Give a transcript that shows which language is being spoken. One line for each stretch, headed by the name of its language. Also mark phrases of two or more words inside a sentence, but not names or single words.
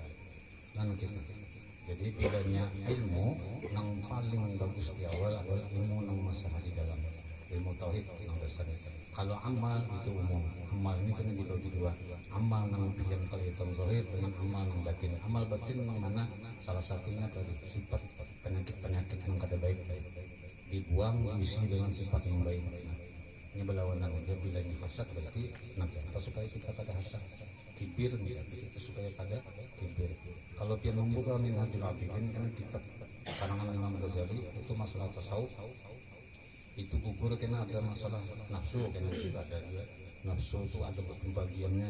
Banjar: Nah kita. Jadi bedanya ilmu nang paling bagus di awal adalah ilmu nang masalah di dalam, ilmu tauhid nang dasar. Kalau amal itu umum. Amal ini kena dibagi dua. Amal nang yang kelihatan zahir dengan amal nang batin. Amal batin nang mana salah satunya dari sifat penyakit yang kada baik dibuang diisi dengan sifat yang baik. Ini berlawanan aja, bila ini hasad berarti nanti apa supaya kita pada hasad, kibir nih kita supaya pada kibir. Kalau dia membuka Minhajul Abidin karena kitab karangan Imam Ghazali itu masalah tasawuf itu gugur karena ada masalah nafsu, karena juga ada dia nafsu itu ada pembagiannya.